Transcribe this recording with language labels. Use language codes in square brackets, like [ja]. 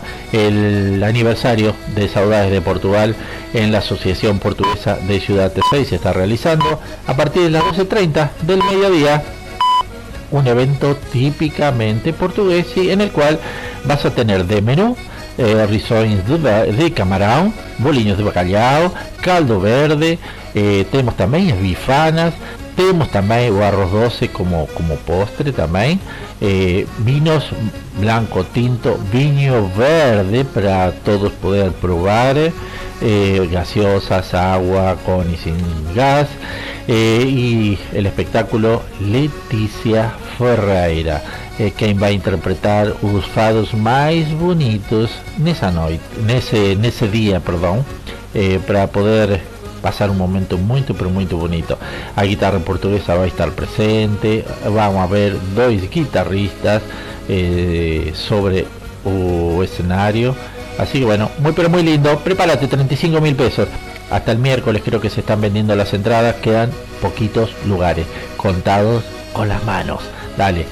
[es] El aniversario de Saudades de Portugal en la Asociación Portuguesa de Ciudad T6 se está realizando a partir de las 12:30 del mediodía. Un evento típicamente portugués, y en el cual vas a tener de menú risoles de camarão, bolinhos de bacalhau, caldo verde. [pt] Temos também as bifanas, temos também o arroz doce como postre também, vinhos branco, tinto, vinho verde para todos poder provar, gaseosas, água com e sem gás, e o espetáculo Letícia Ferreira, quem vai interpretar os fados mais bonitos nessa noite, nesse dia, perdão, para poder [es] pasar un momento muy bonito. La guitarra portuguesa va a estar presente, vamos a ver dos guitarristas sobre el escenario, así que bueno, muy lindo. Prepárate, 35.000 pesos, hasta el miércoles creo que se están vendiendo las entradas, quedan poquitos lugares, contados con las manos. Dale, no te dejes estar, porque se pasa rapidito, ¿sí?